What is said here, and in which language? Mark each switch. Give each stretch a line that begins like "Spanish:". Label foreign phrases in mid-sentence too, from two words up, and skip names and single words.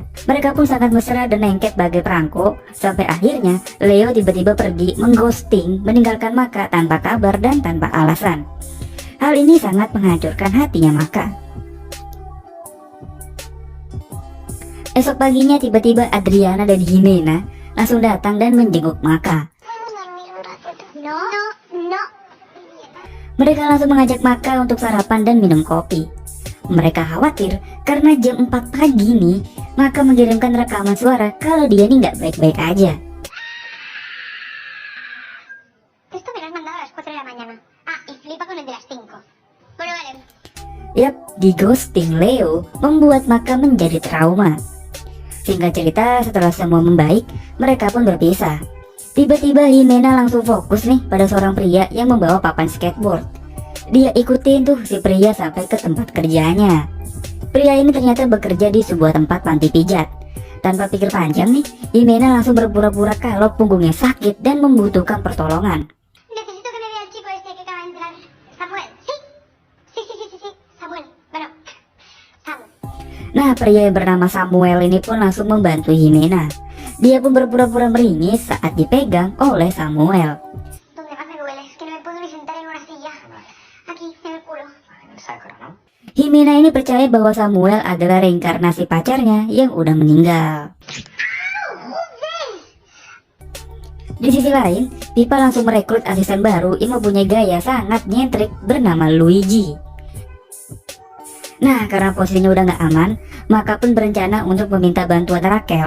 Indonesian: Mereka pun sangat mesra dan lengket bagai perangko. Sampai akhirnya Leo tiba-tiba pergi mengghosting, meninggalkan Maka tanpa kabar dan tanpa alasan. Hal ini sangat menghancurkan hatinya Maka. Esok paginya tiba-tiba Adriana dan Jimena langsung datang dan menjenguk Maka.
Spanish: ¿Podemos dormir un ratito? No, no, no.
Indonesian: Mereka langsung mengajak Maka untuk sarapan dan minum kopi. Mereka khawatir karena jam 4 pagi nih Maka mengirimkan rekaman suara kalau dia nih nggak baik-baik aja.
Spanish: Esto me lo has mandado a las 4 de la mañana. Ah, y flipa con el de las 5. Bueno, vale.
Indonesian: Yap, di ghosting Leo membuat Maka menjadi trauma. Singkat cerita, setelah semua membaik, mereka pun berpisah. Tiba-tiba Jimena langsung fokus nih pada seorang pria yang membawa papan skateboard. Dia ikutin tuh si pria sampai ke tempat kerjanya. Pria ini ternyata bekerja di sebuah tempat panti pijat. Tanpa pikir panjang nih, Jimena langsung berpura-pura kalau punggungnya sakit dan membutuhkan pertolongan.
Spanish: Necesito que me vea el chico este que acaba de entrar. Samuel, ¿sí? Sí, sí, sí, sí, sí. Samuel. Bueno, Samuel.
Indonesian: Nah, pria yang bernama Samuel ini pun langsung membantu Jimena. Dia pun berpura-pura meringis saat dipegang oleh Samuel.
Spanish: Donde más me duele es que no me puedo ni sentar en una silla. Aquí, en el culo.
Indonesian: Jimena ini percaya bahwa Samuel adalah reinkarnasi pacarnya yang udah meninggal. Di sisi lain, Pipa langsung merekrut asisten baru yang mempunyai gaya sangat nyentrik bernama Luigi. Nah, karena posisinya udah gak aman, Maka pun berencana untuk meminta bantuan Raquel.